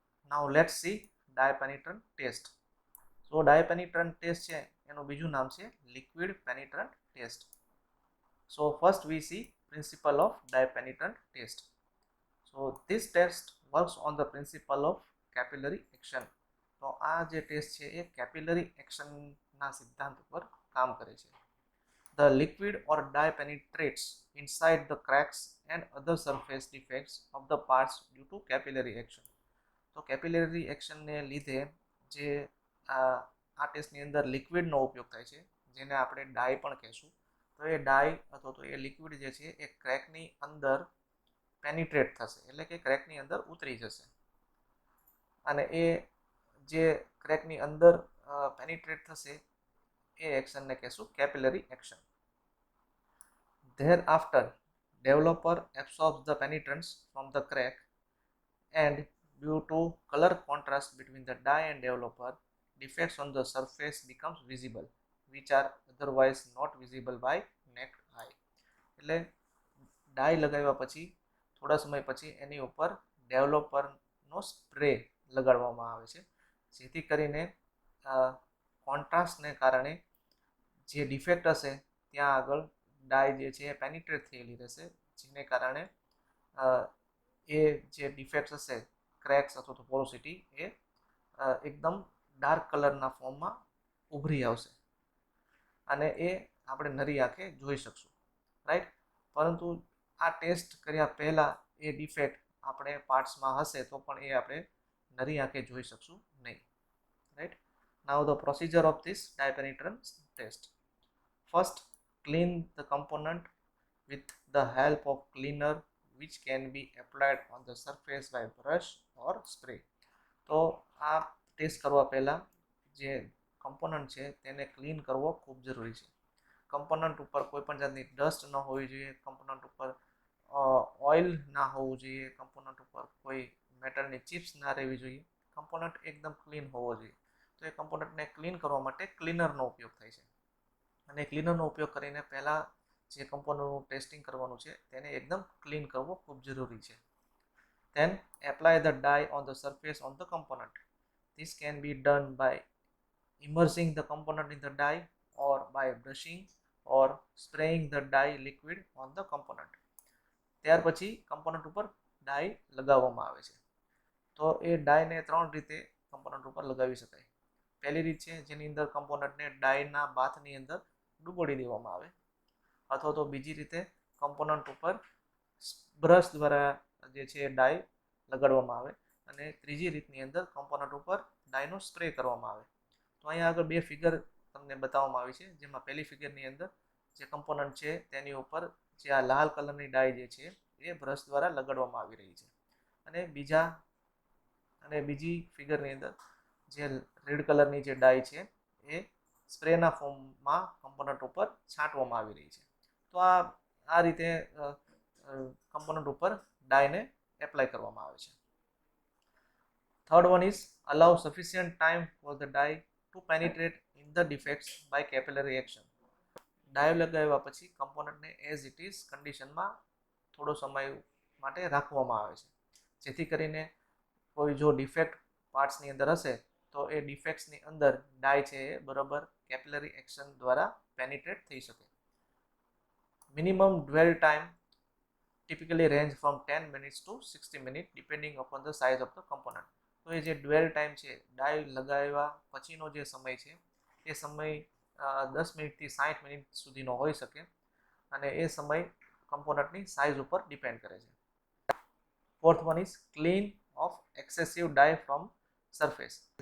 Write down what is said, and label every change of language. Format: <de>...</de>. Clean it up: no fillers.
<en>now let's see</en> <gu>dye પેનિટ્રન્ટ test. So dye પેનિટ્રન્ટ test છે એનું બીજું નામ છે liquid પેનિટ્રન્ટ test.</gu> <en>So first we see principle of dye penetrant test. So this test works on the principle of capillary action.</en> <gu>તો આ જે test છે એ capillary એક્શનના સિદ્ધાંત ઉપર કામ કરે છે.</gu> <en>The liquid or dye penetrates inside the cracks and other surface defects of the parts due to capillary action.</en> <gu>તો કેપિલરી એક્શનને લીધે જે આ ટેસ્ટની અંદર લિક્વિડનો ઉપયોગ થાય છે, જેને આપણે ડાય પણ કહેશું. તો એ ડાય અથવા તો એ લિક્વિડ જે છે એ ક્રેકની અંદર પેનિટ્રેટ થશે, એટલે કે ક્રેકની અંદર ઉતરી જશે, અને એ જે ક્રેકની અંદર પેનિટ્રેટ થશે એ એક્શનને કહેશું capillary action.</gu> <en>Thereafter, developer absorbs the penetrants from the crack, and due to color contrast between the dye and developer, defects on the surface becomes visible, which are otherwise not visible by naked eye.</en> <gu>એટલે ડાય લગાવ્યા પછી થોડા સમય પછી એની ઉપર ડેવલપરનો spray લગાડવામાં આવે છે, જેથી કરીને કોન્ટ્રાસ્ટને કારણે જે ડિફેક્ટ હશે ત્યાં આગળ ડાય જે છે એ પેનિટ્રેટ થયેલી રહેશે, જેને કારણે એ જે ડિફેક્ટ હશે, ક્રેક્સ અથવા તો પોરોસિટી, એ એકદમ ડાર્ક કલરના ફોર્મમાં ઉભરી આવશે અને એ આપણે નરી આંખે જોઈ શકશું, રાઈટ. પરંતુ આ ટેસ્ટ કર્યા પહેલાં એ ડિફેક્ટ આપણે પાર્ટ્સમાં હશે તો પણ એ આપણે નરી આંખે જોઈ શકશું નહીં, right.</gu> <en>Now the procedure of this dye penetrant test. First, clean the component with the help of cleaner which can be applied on the surface by brush or spray.</en> <gu>તો આ ટેસ્ટ કરવા પહેલાં જે કમ્પોનન્ટ છે તેને ક્લીન કરવો ખૂબ જરૂરી છે. કમ્પોનન્ટ ઉપર કોઈ પણ જાતની ડસ્ટ ન હોવી જોઈએ, કમ્પોનન્ટ ઉપર ઓઇલ ના હોવું જોઈએ, કમ્પોનન્ટ ઉપર કોઈ મેટલની ચિપ્સ ના રહેવી જોઈએ, કમ્પોનન્ટ એકદમ ક્લીન હોવો જોઈએ. તો એ કમ્પોનન્ટને ક્લીન કરવા માટે ક્લીનરનો ઉપયોગ થાય છે, અને ક્લીનરનો ઉપયોગ કરીને પહેલાં જે કમ્પોનન્ટનું ટેસ્ટિંગ કરવાનું છે તેને એકદમ ક્લીન કરવો ખૂબ જરૂરી છે.</gu> <en>Then apply the dye on the surface on the component. This can be done by immersing the component in the dye or by brushing or spraying the dye liquid on the component.</en> <gu>ત્યાર પછી component ઉપર ડાય લગાવવામાં આવે છે. તો એ ડાયને ત્રણ રીતે component ઉપર લગાવી શકાય. પહેલી રીત છે જેની અંદર કમ્પોનન્ટને ડાયના બાથની અંદર ડૂબોડી દેવામાં આવે, અથવા તો બીજી રીતે કમ્પોનન્ટ ઉપર બ્રશ દ્વારા જે છે ડાય લગાડવામાં આવે, અને ત્રીજી રીતની અંદર કમ્પોનન્ટ ઉપર ડાયનો સ્પ્રે કરવામાં આવે. તો અહીંયા આગળ બે ફિગર તમને બતાવવામાં આવી છે, જેમાં પહેલી ફિગરની અંદર જે કમ્પોનન્ટ છે તેની ઉપર જે આ લાલ કલરની ડાય જે છે એ બ્રશ દ્વારા લગાડવામાં આવી રહી છે, અને બીજી ફિગરની અંદર જે રેડ કલરની જે ડાય છે એ સ્પ્રેના ફોર્મમાં કમ્પોનન્ટ ઉપર છાંટવામાં આવી રહી છે. તો આ રીતે કમ્પોનન્ટ ઉપર ડાયને એપ્લાય કરવામાં આવે છે.</gu> <en>Third one is allow sufficient time for the dye to penetrate in the defects by capillary action.</en> <gu>ડાય લગાવ્યા પછી કમ્પોનન્ટને એઝ ઇટ ઇઝ કન્ડિશનમાં થોડો સમય માટે રાખવામાં આવે છે, જેથી કરીને કોઈ જો ડિફેક્ટ પાર્ટ્સની અંદર હશે તો એ ડિફેક્ટ્સની અંદર ડાય છે એ બરાબર કેપિલરી એક્શન દ્વારા પેનિટ્રેટ થઈ શકે.</gu> <en>Minimum dwell time typically range from 10 minutes to 60 minutes depending upon the size of the component.</en> <gu>તો એ જે ડ્વેલ ટાઈમ છે, ડાય લગાવ્યા પછીનો જે સમય છે એ સમય 10 મિનિટથી 60 મિનિટ સુધીનો હોઈ શકે, અને એ સમય કમ્પોનન્ટની સાઇઝ ઉપર ડિપેન્ડ કરે છે.</gu> <en>Fourth one is clean of excessive dye from surface.</en>